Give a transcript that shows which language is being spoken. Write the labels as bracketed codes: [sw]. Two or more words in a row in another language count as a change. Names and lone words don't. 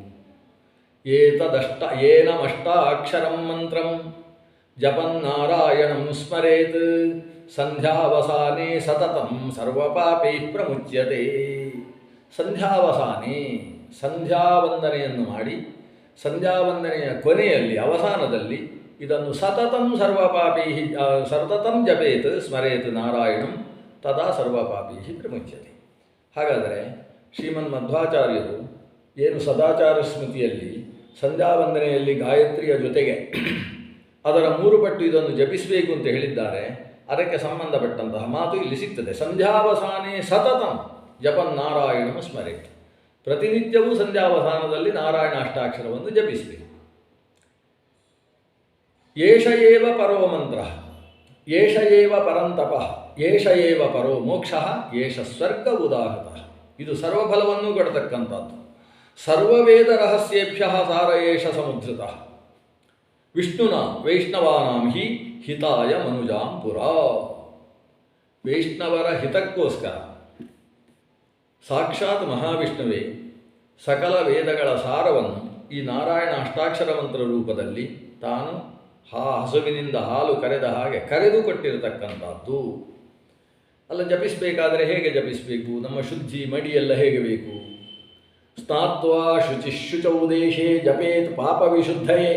[sa] ಏನಮಷ್ಟಾಕ್ಷರಂ ಮಂತ್ರಂ ಜಪನ್ನಾರಾಯಣಂ ಸ್ಮರೇತ್ ಸಂಧ್ಯಾವಸಾನೆ ಸತತಂ ಸರ್ವಪಾಪೈ ಪ್ರಮುಚ್ಯತೆ. [kn] ಸಂಧ್ಯಾವಸಾನೆ, ಸಂಧ್ಯಾವಂದನೆಯನ್ನು ಮಾಡಿ ಸಂಧ್ಯಾವಂದನೆಯ ಕೊನೆಯಲ್ಲಿ, ಅವಸಾನದಲ್ಲಿ ಇದನ್ನು [sa] ಸತತಂ ಸತತಂ ಜಪೇತ್ ಸ್ಮರೇತ್ ನಾರಾಯಣಂ ತದಾ ಸರ್ವಪಾಪೈ ಪ್ರಮುಚ್ಯತೆ. [kn] ಹಾಗಾದರೆ ಶ್ರೀಮನ್ ಮಧ್ವಾಚಾರ್ಯರು ಏನು ಸದಾಚಾರ ಸ್ಮೃತಿಯಲ್ಲಿ ಸಂಧ್ಯಾವಂದನೆಯಲ್ಲಿ ಗಾಯತ್ರಿಯ ಜೊತೆಗೆ ಅದರ 3 ಪಟ್ಟು ಇದನ್ನು ಜಪಿಸಬೇಕು ಅಂತ ಹೇಳಿದ್ದಾರೆ. ಅದಕ್ಕೆ ಸಂಬಂಧಪಟ್ಟಂತಹ ಮಾತು ಇಲ್ಲಿ ಸಿಗ್ತದೆ. [sa] ಸಂಧ್ಯಾವಸಾನೆ ಸತತಂ ಜಪನ್ನಾರಾಯಣಂ ಸ್ಮರೇತ್. [kn] ಪ್ರತಿನಿತ್ಯವೂ ಸಂಧ್ಯಾವಸಾನದಲ್ಲಿ ನಾರಾಯಣ ಅಷ್ಟಾಕ್ಷರವನ್ನು ಜಪಿಸಬೇಕು. [sa] ಏಷ ಏವ ಪರೋ ಮಂತ್ರ, ಏಷ ಏವ ಪರಂತಪ, ಏಷ ಏವ ಪರೋ ಮೋಕ್ಷ, ಏಷ ಸ್ವರ್ಗ ಉದಾಹೃತ. [kn] ಇದು ಸರ್ವಫಲವನ್ನು ಕೊಡತಕ್ಕಂಥದ್ದು. [sa] ಸರ್ವವೇದ ರಹಸ್ಯೇಭ್ಯ ಸಾರ ಏಷ ಸಮುದ್ರತ. ವಿಷ್ಣುನ ವೈಷ್ಣವಾನಾಂ ಹಿ ಹಿತಾಯ ಮನುಜಾಂ ಪುರ. [kn] ವೈಷ್ಣವರ ಹಿತಕ್ಕೋಸ್ಕರ ಸಾಕ್ಷಾತ್ ಮಹಾವಿಷ್ಣುವೇ ಸಕಲ ವೇದಗಳ ಸಾರವನ್ನು ಈ ನಾರಾಯಣ ಅಷ್ಟಾಕ್ಷರ ಮಂತ್ರ ರೂಪದಲ್ಲಿ ತಾನು ಹಸುವಿನಿಂದ ಹಾಲು ಕರೆದ ಹಾಗೆ ಕರೆದು ಕೊಟ್ಟಿರತಕ್ಕಂಥದ್ದು. ಅಲ್ಲ, ಜಪಿಸಬೇಕಾದರೆ ಹೇಗೆ ಜಪಿಸಬೇಕು? ನಮ್ಮ ಶುದ್ಧಿ ಮಡಿಯೆಲ್ಲ ಹೇಗೆ ಬೇಕು? [sa] ಸ್ನಾತ್ವಾ ಶುಚಿಶುಚೌ ದೇಶೇ ಜಪೇತ್ ಪಾಪ ವಿಶುದ್ಧಯೇ.